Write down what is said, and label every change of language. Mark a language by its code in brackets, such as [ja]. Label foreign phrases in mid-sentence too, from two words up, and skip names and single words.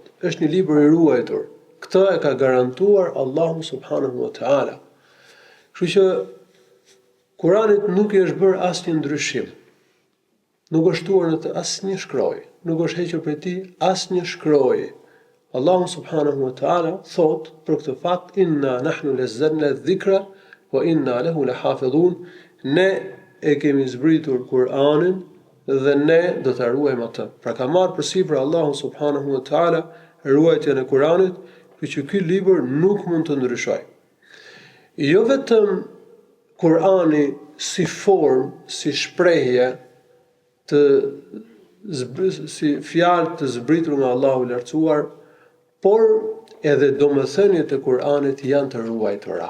[sq] Është një libër i ruajtur. Këtë e ka garantuar Allahu [ar] سبحانه وتعالى. [sq] Kështu që Kur'anit nuk i është bërë asnjë ndryshim. Nuk është shtuar në të asnjë shkronjë, nuk është hequr prej tij asnjë shkronjë. Allahu [ar] سبحانه وتعالى [sq] thot për këtë fakt: [ar] إنا نحن نزلنا الذكر وإنا له لحافظون. [sq] Ne e kemi zbritur Kur'anin dhe ne do ta ruajmë atë. Pra ka marrë përsipër Allahu [ar] سبحانه وتعالى [sq] ruajtjen e Kur'anit, që ky libër nuk mund të ndryshojë. Jo vetëm Kur'ani si formë, si shprehje si fjalë të zbritur nga Allahu i lartësuar, por edhe domethëniet e Kur'anit janë të ruajtura.